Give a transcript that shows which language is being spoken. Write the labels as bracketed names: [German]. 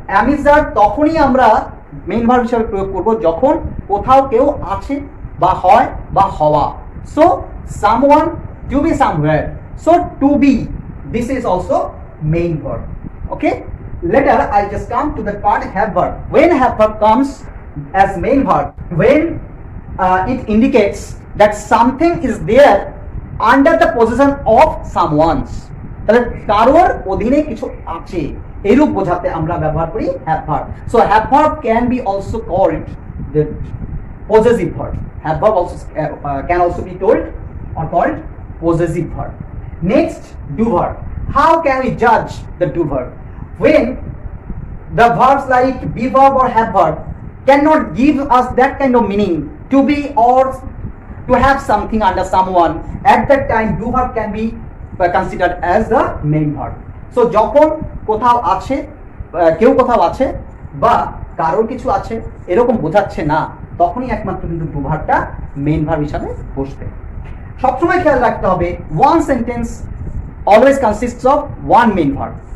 [Bangla] Am, is, are তখনই আমরা main verb হিসেবে প্রয়োগ করব যখন কোথাও কেউ আছে বা হয় বা হওয়া। [English] So someone, to be somewhere. So to be, this is also main verb. Okay, later I just come to the part have verb. When have verb comes as main verb, when it indicates that something is there under the position of someone's, [Bangla] তাহলে কারোর অধীনে কিছু আছে এরূপ বোঝাতে আমরা ব্যবহার করি have verb. [English] So have verb can be also called the possessive verb. Have verb also can also be told or called possessive verb. Next, do verb. How can we judge the do verb? When the verbs like be verb or have verb cannot give us that kind of meaning to be or to have something under someone, at that time do verb can be considered as the main verb. [Bangla] So যখন কোথাও আছে, কেউ কোথাও আছে বা কারোর কিছু আছে এরকম বোঝাচ্ছে না, তখনই একমাত্র কিন্তু ডু ভার্বটা মেইন ভার্ব হিসাবে বসবে। সবসময় খেয়াল রাখতে হবে [English] One sentence always consists of one main verb.